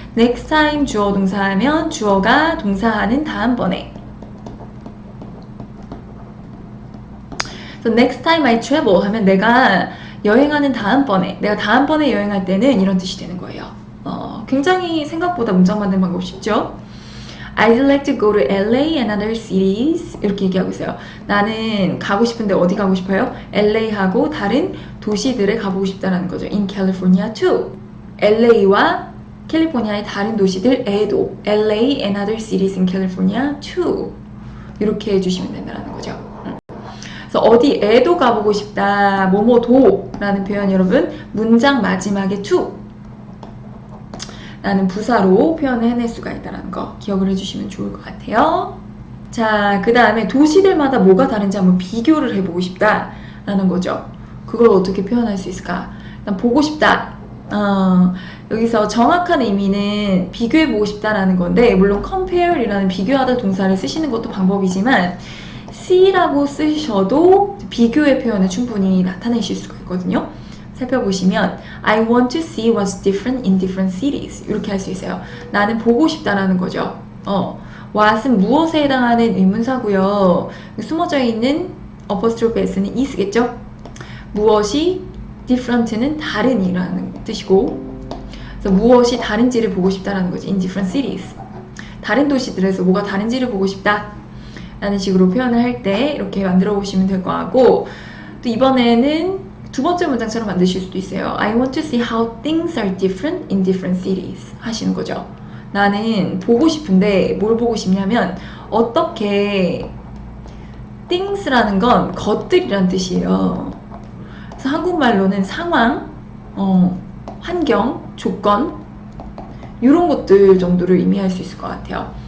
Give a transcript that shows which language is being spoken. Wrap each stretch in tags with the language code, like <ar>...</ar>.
<ko>next time 주어 동사하면 주어가 동사하는 다음번에.</ko> <en>So next time I travel</en> <ko>하면 내가 여행하는 다음번에, 내가 다음번에 여행할 때는 이런 뜻이 되는 거예요. 굉장히 생각보다 문장 만드는 방법 쉽죠?</ko> <en>I'd like to go to LA and other cities.</en> <ko>이렇게 얘기하고 있어요. 나는 가고 싶은데 어디 가고 싶어요? LA하고 다른 도시들에 가보고 싶다는 거죠.</ko> <en>In California too.</en> <ko>LA와 캘리포니아의 다른 도시들에도</ko> <en>LA and other cities in California too.</en> <ko>이렇게 해주시면 된다는 거죠. 그래서 어디에도 가보고 싶다. 뭐뭐도 라는 표현 여러분 문장 마지막에 to 라는 부사로 표현을 해낼 수가 있다는 거 기억을 해주시면 좋을 것 같아요. 자, 그 다음에 도시들마다 뭐가 다른지 한번 비교를 해보고 싶다 라는 거죠. 그걸 어떻게 표현할 수 있을까? 일단 보고 싶다. 여기서 정확한 의미는 비교해보고 싶다라는 건데 물론 compare 이라는 비교하다 동사를 쓰시는 것도 방법이지만 see라고 쓰셔도 비교의 표현을 충분히 나타내실 수가 있거든요. 살펴보시면</ko> <en>I want to see what's different in different cities</en> <ko>이렇게 할 수 있어요. 나는 보고 싶다라는 거죠. what은 무엇에 해당하는 의문사고요. 숨어져 있는 apostrophe s는 is겠죠. 무엇이 different는 다른이라는 뜻이고 그래서 무엇이 다른지를 보고 싶다라는 거지.</ko> <en>in different cities</en> <ko>다른 도시들에서 뭐가 다른지를 보고 싶다 라는 식으로 표현을 할 때 이렇게 만들어 보시면 될 것 같고 또 이번에는 두 번째 문장처럼 만드실 수도 있어요.</ko> <en>I want to see how things are different in different cities</en> <ko>하시는 거죠. 나는 보고 싶은데 뭘 보고 싶냐면 어떻게 things라는 건 것들이란 뜻이에요. 그래서 한국말로는 상황, 환경, 조건 이런 것들 정도를 의미할 수 있을 것 같아요.</ko>